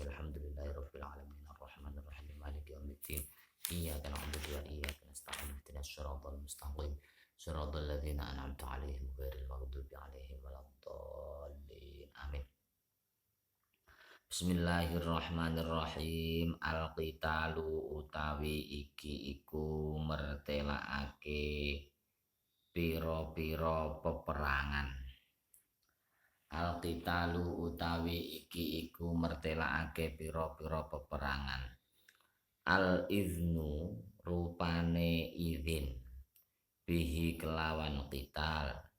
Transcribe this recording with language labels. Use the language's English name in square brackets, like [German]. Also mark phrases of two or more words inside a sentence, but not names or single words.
[Arabic] الحمد لله رب العالمين الرحمن الرحيم مالك يوم الدين إياك نعبد وإياك نستعين اهدنا الصراط المستقيم صراط الذين أنعمت عليهم غير المغضوب عليهم ولا الضالين آمين. Bismillahirrahmanirrahim. [Javanese] Al-qitalu utawi iki iku mertelakake pira-pira peperangan. Al-qitalu utawi iki iku mertelakake pira-pira peperangan. Al-iznu rupane izin bihi kelawan qital.